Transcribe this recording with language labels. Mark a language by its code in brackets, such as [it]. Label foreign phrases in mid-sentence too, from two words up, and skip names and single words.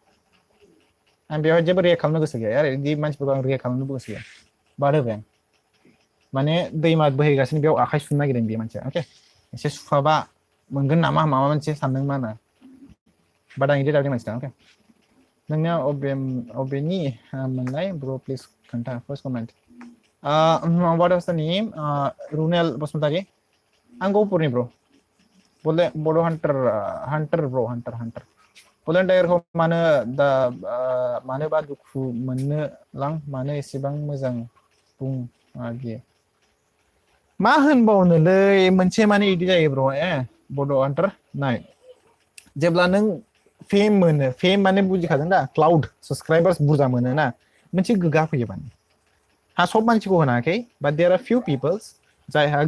[brx] आं बेवहाय जेबो रियेक्ट खालामनो गोसो गैया आरो बिदि मानसिफोरखौ आं रियेक्ट खालामनो गोसो गैया बाद होबाय आं माने दैमा बोहैगासिनो बेयाव आखाइ सुनो नागिरदों बे मानसिया अके एसे सुफाबा मोनगोन नामा माबा मोनसे सानदों मा होनो बाट आं बिदि टाइपनि मानसि नङा अके नोंनिया अबेनि मोनलाय ब्र' प्लिज खोन्था [en] first comment what was the name [brx] रुनेल बसुमतारी आं गहपुरनि ब्र' बड' हान्टार ब्र' हान्टार बड'लेण्ड टाइगारखौ मानोबा दुखु मोननो लां मानो एसेबां मोजां बुं बियो मा होनबावनोलै मोनसे माने इदि जायो ब्र' बड' हान्टार नाय जेब्ला नों फेम मोनो फेम माने बुजिखादों दा क्लाउड साबस्क्राइबार्स बुरजा मोनो ना मोनसे गोगा फैयो माने हा सब मानसिखौ होनाखै बाट [en] there are few peoples [brx] जायहा